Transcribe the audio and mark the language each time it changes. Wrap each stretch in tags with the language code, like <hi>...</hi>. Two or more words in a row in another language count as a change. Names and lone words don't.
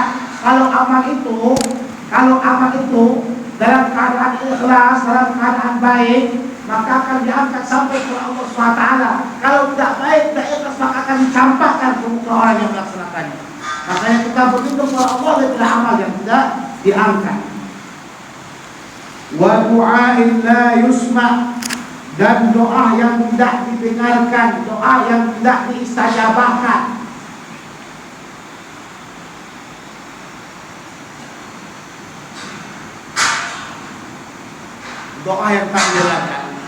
<ms>Kalau amal itu dalam keadaan ikhlas, dalam keadaan baik, maka akan diangkat sampai ke Allah SWT. Kalau tidak baik, tidak ikhlas, maka akan dicampakkan ke muka orang yang melaksanakannya. Makanya kita berlindung kepada Allah daripada amal yang tidak diangkat.</ms> <ar>وَدُعَاءٍ لَا يُسْمَعُ',</ar> <ms>dan doa yang tidak didengarkan, doa yang tidak diistajabahkan. Doa yang tak didengarkan.</ms>